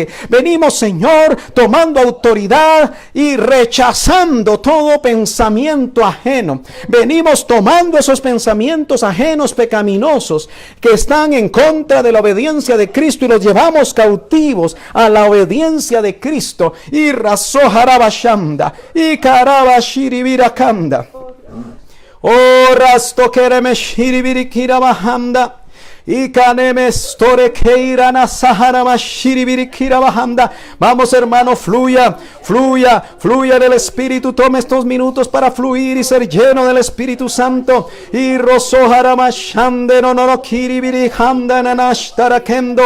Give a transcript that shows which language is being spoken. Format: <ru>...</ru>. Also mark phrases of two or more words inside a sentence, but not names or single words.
<es>Venimos, Señor, tomando autoridad y rechazando todo pensamiento ajeno. Venimos tomando esos pensamientos ajenos pecaminosos que están en contra de la obediencia de Cristo y los llevamos cautivos a la obediencia de Cristo. Y rasoharabashanda y karabashiribirakanda. Oh, rasto keremeshiribirikirabahanda. Vamos, hermano, fluya en el Espíritu. Tome estos minutos para fluir y ser lleno del Espíritu Santo. Y rosoharamashande no no kiribiri handa nanashtarakendo.</es>